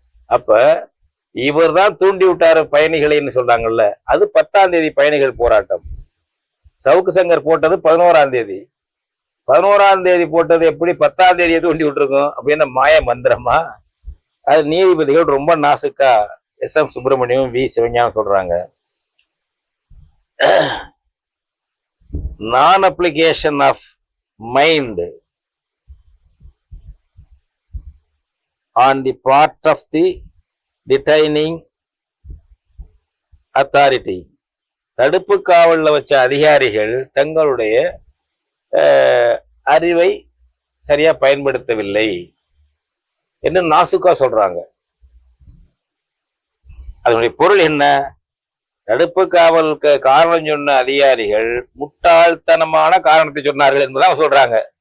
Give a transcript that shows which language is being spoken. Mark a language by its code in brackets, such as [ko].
[ta] அப்ப இவர் தான் தூண்டி விட்டாரு பயணிகளைன்னு சொல்றாங்கல்ல, அது 10ஆம் தேதி பயணிகள் போராட்டம். சவுக்கு சங்கர் போட்டது 11ஆம் தேதி. 11ஆம் தேதி போட்டது எப்படி 10ஆம் தேதியை தூண்டி விட்டுருக்கும்? அப்படின்னு மாய மந்திரமா? அது நீதிபதிகள் ரொம்ப நாசுக்கா SM சுப்பிரமணியம், V சிவஞானம் சொல்றாங்க. [en] நான் application of mind on the part of the detaining authority. [ta] தடுப்பு காவல்ல வச்ச அதிகாரிகள் தங்களுடைய அறிவை சரியா பயன்படுத்தவில்லை என்று நாசுக்கா சொல்றாங்க. அதனுடைய பொருள் என்ன? தடுப்பு காவலுக்கு காரணம் சொன்ன அதிகாரிகள் முட்டாள்தனமான காரணத்தை சொன்னார்கள் என்பதான் சொல்றாங்க.